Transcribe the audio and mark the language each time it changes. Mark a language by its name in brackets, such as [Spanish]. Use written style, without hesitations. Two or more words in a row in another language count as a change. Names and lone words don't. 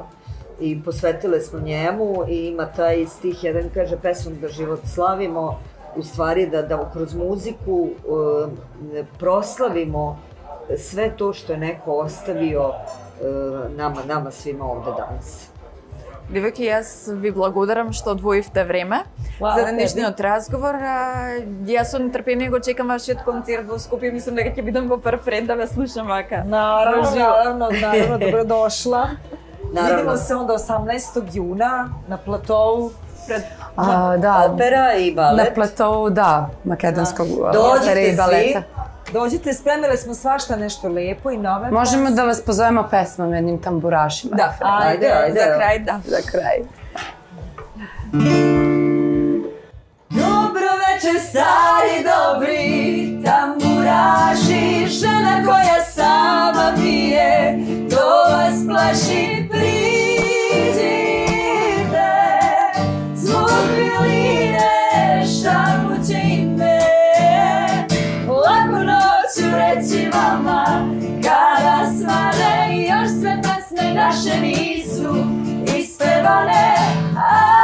[Serbian] I posvetile smo njemu i ima taj stih, jedan kaže pesmom da život slavimo, u stvari da kroz muziku proslavimo sve to što je neko ostavio nama svima ovde danas. [Macedonian] Девојки, јас ви благодарам што одвоивте време за денешниот разговор. Јас со нетрпение го чекам вашиот концерт во Скопје, мислам дека ќе бидам во прв ред да ве слушам вака. [Serbian] Naravno, dobrodošla. Naravno. Vidimo se onda 18. juna na platovu. Da, Opera i balet. na platovu, da, makedonskog opere Dođite i baleta. Dođite, spremile smo svašta nešto lepo i nove. Možemo da vas pozovemo pesmom jednim tamburašima. Da, Ajde. [Macedonian] За крај, да. [Serbian] Za kraj. Dobro večer, stari dobri tamburaši, žena koja sama pije, to vas plaši, priđite, zvuk violine šapuće ime, laku noću reći vama, kada svane i još sve pesme naše nisu ispevane, a